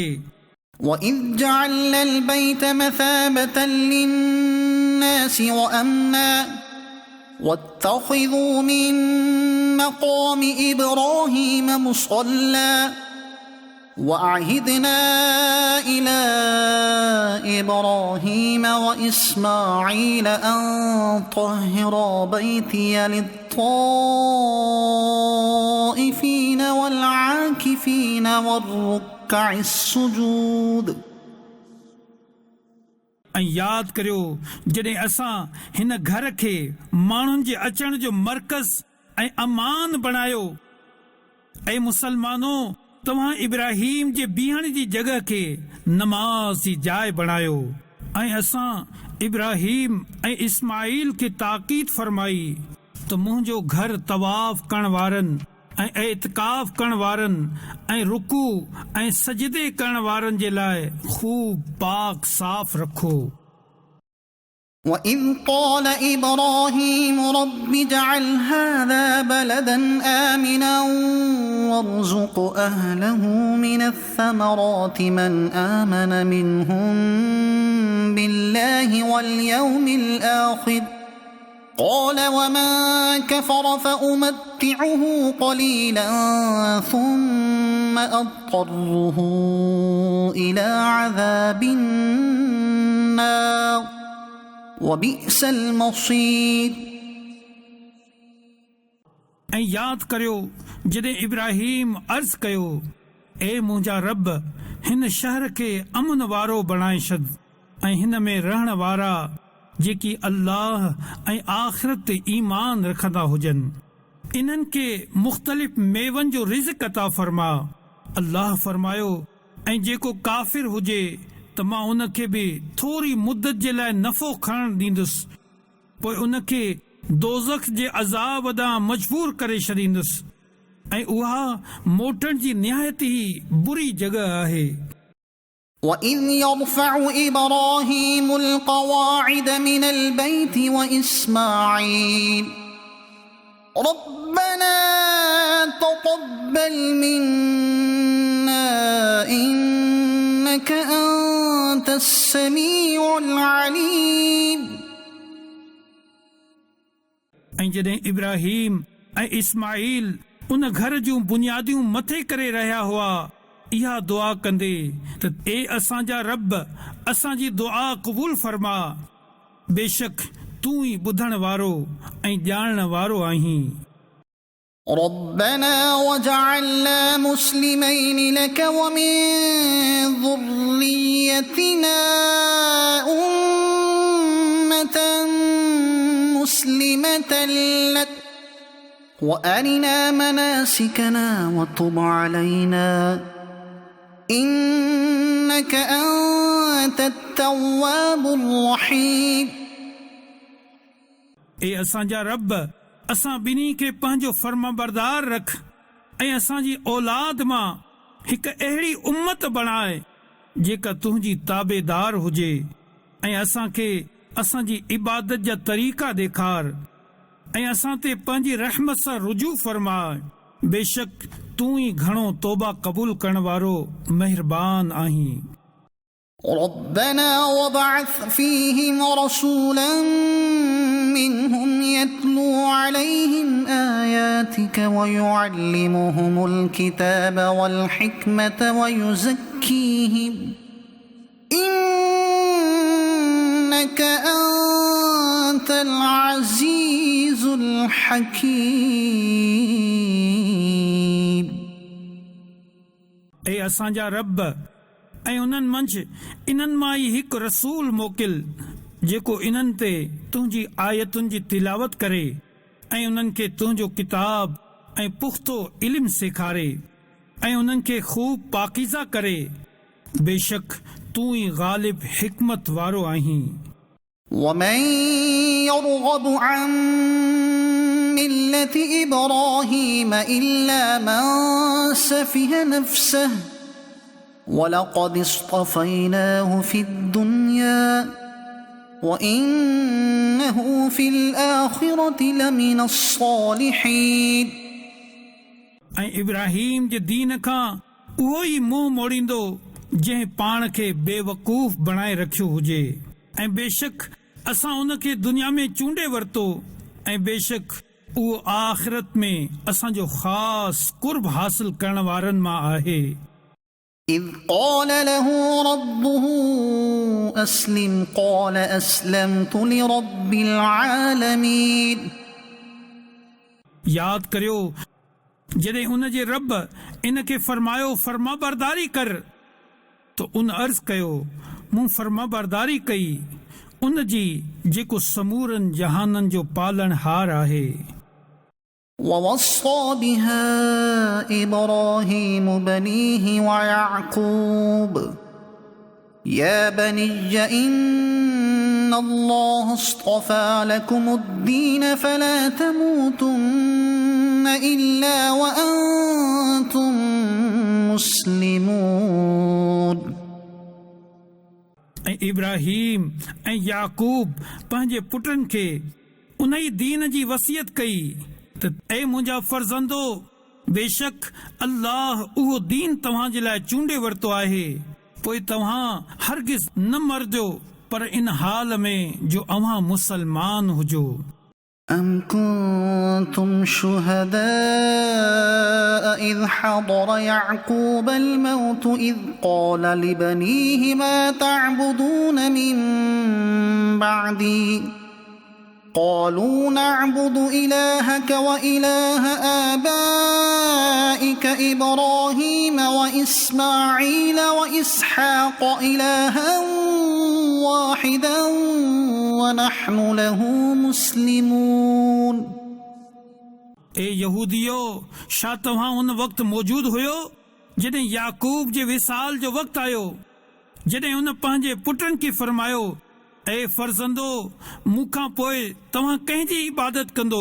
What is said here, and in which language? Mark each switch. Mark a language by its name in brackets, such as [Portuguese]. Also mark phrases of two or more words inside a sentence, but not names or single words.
[Arabic] وَإِذْ جَعَلْنَا الْبَيْتَ مَثَابَةً لِلنَّاسِ وَأَمْنًا وَاتَّخِذُوا مِن مَّقَامِ إِبْرَاهِيمَ مُصَلًّى وَأَعْهِدْنَا إِلَىٰ إِبْرَاهِيمَ وَإِسْمَاعِيلَ أَن طَهِّرَا بَيْتِيَ لِلطَّائِفِينَ وَالْعَاكِفِينَ وَالرُّكَّعِ السُّجُودِ [Sindhi] ऐं यादि करियो जॾहिं असां हिन घर खे माण्हुनि जे अचण जो मर्कज़ ऐं अमान बणायो ऐं मुसलमानो तव्हां इब्राहिम जे बीहण जी जॻह खे नमाज़ जी जाइ बणायो ऐं असां इब्राहिम ऐं इस्माइल खे ताक़ीद फरमाई त मुंहिंजो घर तवाफ़ करण वारनि ऐं एतिकाफ़ करण वारनि ऐं रुकू ऐं सजदे करण वारनि जे लाइ खूब पाक साफ़ रखो [Arabic] وإذ قال إبراهيم رب اجعل هذا بلدا آمنا وارزق أهله من الثمرات من آمن منهم بالله واليوم الآخر قال ومن كفر فأمتعه قليلا ثم أضطره إلى عذاب النار وبئس المصير. [Sindhi] ऐं यादि करियो जॾहिं इब्राहिम अर्ज़ कयो ए मुंहिंजा रब हिन शहर खे अमन वारो बणाए छॾ ऐं हिन में रहण वारा जेकी अल्लाह ऐं आख़िरत ते ईमान रखंदा हुजनि इन्हनि खे मुख़्तलिफ़ मेवनि जो रिज़्क़ अता फरमा. अल्लाह फरमायो ऐं जेको काफ़िर हुजे त मां उन खे बि थोरी मुदत जे लाइ नफ़ो खणण ॾींदुसि पोइ उन खे दोज़ख जे अज़ाब ॾांहुं मजबूर करे छॾींदुसि ऐं उहा मोटण जी निहायत ई बुरी जॻह आहे. [Arabic] وإذ يرفع إبراهيم القواعد من البيت وإسماعيل ربنا تقبل منا إنك أنت السميع العليم. [Sindhi] ऐं जॾहिं इब्राहिम ऐं इस्माइल उन घर जूं बुनियादियूं मथे करे रहिया हुआ इहा दुआ कंदे त ए असांजा रब असांजी दुआ क़बूल फरमा बेशक तूं ई ॿुधण वारो ऐं ॼाणण वारो आहीं. [Arabic] ربنا وجعلنا مسلمين لك ومن ذريتنا أمة مسلمة لك وأرنا مناسكنا وتب علينا إنك أنت التواب الرحيم. [Sindhi] ए असांजा रब असां ॿिन्ही खे पंहिंजो फर्माबरदार रख ऐं असांजी औलाद मां हिकु अहिड़ी उम्मत बणाए जेका तुंहिंजी ताबेदार हुजे ऐं असांखे असांजी इबादत जा तरीक़ा ॾेखार ऐं असां ते पंहिंजी रहमत सां रुजू फरमाए बेशक तूं ई घणो तौबा क़बूल करण वारो महिरबान आहीं. [Arabic] ربنا وابعث فيهم رسولا منهم يتلو عليهم آياتك ويعلمهم الكتاب والحكمة ويزكيهم إنك أنت العزيز الحكيم. [Sindhi] ए असांजा रब ऐं उन्हनि मंझि इन्हनि मां ई हिकु रसूल मोकिल जेको इन्हनि ते तुंहिंजी आयतुनि जी तिलावत करे ऐं उन्हनि खे तुंहिंजो किताब ऐं पुख़्तो इल्म सेखारे ऐं उन्हनि खे ख़ूब पाकीज़ा करे बेशक तूं ई ग़ालिब हिकमत वारो आहीं. [Arabic] ومن يرغب عن ملة إبراهيم إلا من سفه نفسه ولقد اصطفيناه في الدنيا وإنه في الآخرة لمن الصالحين. [Sindhi] ऐं इब्राहिम जे दीन खां उहो ई मुंहुं मोड़ींदो जंहिं पाण खे बेवकूफ़ बणाए रखियो हुजे ऐं बेशक असां उन खे दुनिया में चूंडे वरितो ऐं बेशक उहो आख़िरत में असांजो ख़ासि कुर्ब हासिल करण वारनि मां आहे. [Arabic] إذ قال له ربه أسلم قال أسلمت لرب العالمين. [Sindhi] यादि करियो जॾहिं उन जे रब इन खे फरमायो फर्माबरदारी कर त उन अर्ज़ कयो मूं फर्माबरदारी कई उन जी जेको समूरनि जहाननि जो पालनहार आहे. [Arabic] ووصى بها إبراهيم بنيه ويعقوب يا بني إن الله اصطفى لكم الدين فلا تموتن إلا وأنتم مسلمون. [Sindhi] ऐं इब्राहीम ऐं याकूब पंहिंजे पुटनि खे उन ई दीन जी वसियत कई त ऐ मुंहिंजा फर्ज़ंदो, बेशक अल्लाह उहो दीन तव्हां जे लाइ चूंडे वरितो आहे, पोइ तव्हां हरगिज़ न मरजो पर इन हाल में जो अव्हां मुसलमान हुजो। [Arabic] أم كنتم شهداء إذ حضر يعقوب الموت إذ قال لبنيه ما تعبدون من بعدي قالوا نعبد إلهك وإله آبائك إبراهيم وإسماعيل وإسحاق إلها واحدا ونحن له مسلمون। [Sindhi] ए यहूदियो, छा तव्हां उन वक़्तु मौजूद हुयो जॾहिं याकूब जे विसाल जो वक़्तु आयो, जॾहिं उन पंहिंजे पुटनि खे फरमायो, ऐ फर्ज़ंदो, मूंखां पोइ तव्हां कंहिंजी इबादत कंदो?